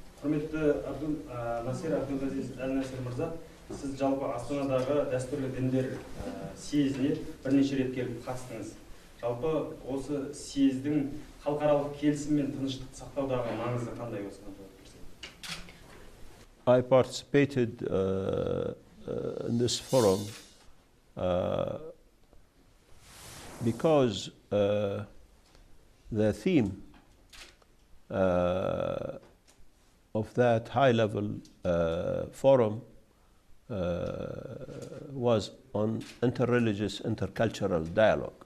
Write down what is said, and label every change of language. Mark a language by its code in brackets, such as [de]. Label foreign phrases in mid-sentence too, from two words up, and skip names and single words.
[kk] Насир Абдулазиз Аль-Насер мырза, сіз жалпы Астанадағы дәстүрлі діндер съезіне бірнеше рет келіп қатыстыңыз. Жалпы осы съездің халықаралық келісім мен тыныштық сақтаудағы маңызы қандай осыған жауап берсеңіз? [en] I participated in this forum because the theme of that high-level forum was on interreligious, intercultural dialogue.